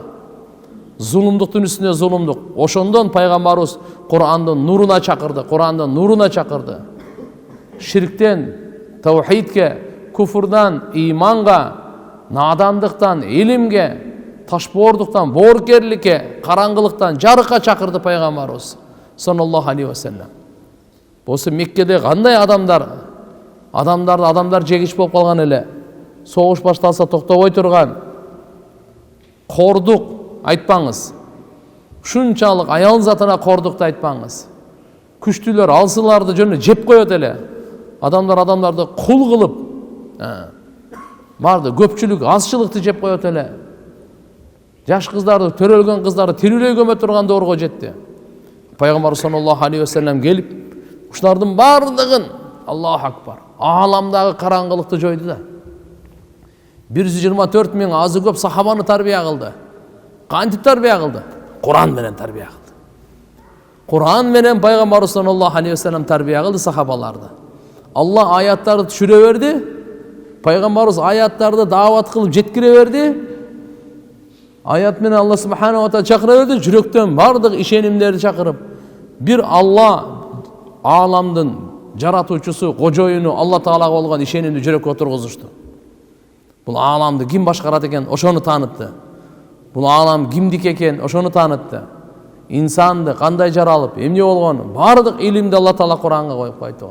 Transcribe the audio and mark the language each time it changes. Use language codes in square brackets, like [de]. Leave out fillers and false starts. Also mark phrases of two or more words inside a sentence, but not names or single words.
[ky] Зулумдуктун үстүнө зулумдук. Ошондон пайгамбарыбыз Кур'андын нуруна чакырды, Кур'андын нуруна чакырды. Ширктен таухидке, куфурдан иманга, надандыктан илимге, ташбоордуктан боорукерликке, караңгылыктан жарыкка чакырды пайгамбарыбыз [ar] صلى الله عليه وسلم. [ky] Болсо Меккеде кандай адамдар жегич болуп калган эле. Согуш башталса токтобой турган, кордук, айтпаңыз. Ушунчалык аял затына кордукту айтпаңыз. Күчтүүлөр алсыларды жөнү жеп коет эле. Адамдарды кул кылып, барды көпчүлүк азчылыкты жеп коет эле. Жаш кыздарды, төрөлгөн кыздарды тирүүлөй көмө турган доорго жетти. Пайгамбар [ar] صلى الله عليه وسلم [ky] келип, ушулардын бардыгын, [ar] الله أكبر, [ky] ааламдагы караңгылыкты жойду да. 124 миң азы көп сахабаны тарбия кылды. Кантип тарбия кылды? Куран менен тарбия кылды. Куран менен Пайгамбар [ar] صلى الله عليه وسلم [ky] тарбия кылды сахабаларды. Алла аяттарды түшүрө берди. Пайгамбарыбыз аяттарды даават кылып жеткире берди. Аят менен Алла [ar] سبحانه وتعالى [ky] чакыра берди. Жүрөктөн бардык ишенимдерди чакырып, бир Алла ааламдын жаратуучусу, кожоюну Алла таалага болгон ишенимди жүрөккө отургузушту. Бул ааламды ким башкарат экен, ошону таанытты. Бул аалам кимдики экен, ошону таанытты. Инсанды кандай жаралып, эмне болгону бардык илимди Алла таала Куранга коюп койду.